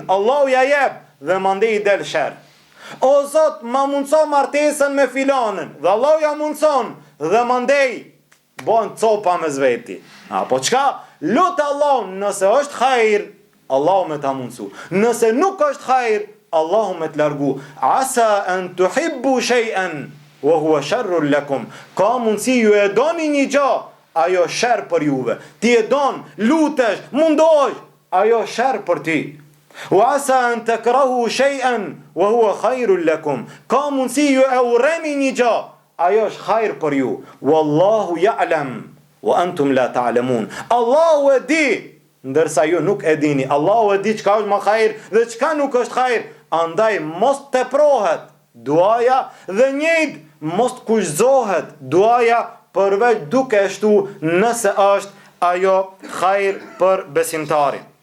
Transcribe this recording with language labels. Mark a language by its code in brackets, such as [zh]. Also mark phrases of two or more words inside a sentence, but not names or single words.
[sq] Allahu ja jep dhe mandej i del sherr. O Zot, ma mundso martesën me filanën dhe Allahu ja mundson dhe mandej bën copa me zveti. Po çka? Lutë Allahun, nëse është hajër, Allahu me ta mundsu. Nëse nuk është hajër, Allahu me të largu. [ar] عسى أن تحبوا شيئا وهو شر لكم. [sq] Ka mundsi ju e doni një gjë, ajo sherr për juve. Ti e don, lutesh, mundohesh, ajo sherr për ti. [ar] وعسى أن تكرهوا شيئا وهو خير لكم. [sq] Ka mundsi ju e urreni një gjë, ajo është hajër për ju. [ar] والله يعلم وأنتم لا تعلمون. [sq] Allahu e di, ndërsa ju nuk e dini. Allahu e di çka është më hajër dhe çka nuk është hajër. Andaj mos teprohet duaja dhe njëjtë mos kushtohet duaja përveç duke shtu nëse është ajo hajër për besimtarin.